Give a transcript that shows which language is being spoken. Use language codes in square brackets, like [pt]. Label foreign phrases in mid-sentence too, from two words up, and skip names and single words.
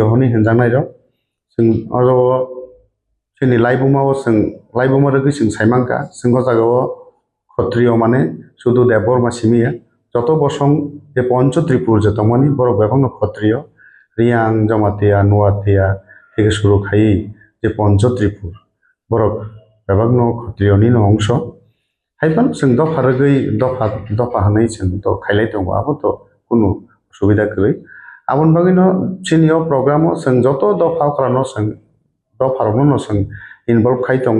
[trp] हनै हनजांनाय रक जों अरो सिनी लाइबुमाव जों लाइबुमा रगै जों साइमांका जों गजागाव खत्रिय माने सुदु देव बर्मा सिमिया जत बसं जे पंच त्रिपुर जतमनि बरक बेबांनो खत्रिय रियांग जमातिया नुवातिया [bn] থেকে শুরু [trp] খাই যে पंच त्रिपुर बरक बेबांनो खत्रियनि अंश हाइबान जों दफा रगै दफा हनै जों तो खायलाय दङ आबो तो कुनु सुबिदा गै आबन बागैनो सिनियाव प्रग्रामाव जों जत दफा करानो जों दफारनो जों इनभल्व खाय दङ